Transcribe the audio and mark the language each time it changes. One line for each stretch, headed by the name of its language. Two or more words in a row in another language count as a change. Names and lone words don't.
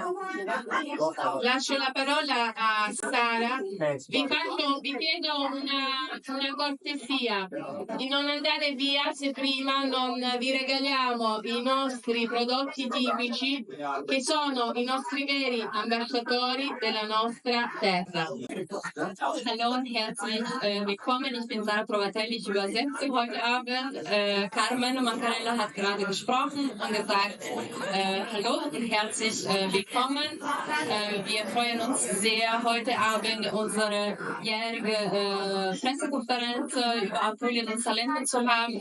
Italian: Lascio la parola a Sara. Vi chiedo una cortesia di non andare via se prima non vi regaliamo i nostri prodotti tipici, che sono i nostri veri ambasciatori della nostra terra.
German: Hallo und herzlich willkommen. Ich bin Sarah Provatelli, ich übersetze heute Abend. Carmen Mancarella hat gerade gesprochen und gesagt, hallo und herzlich willkommen. Wir freuen uns sehr, heute Abend unsere jährige Pressekonferenz über Apulien und Salento zu haben.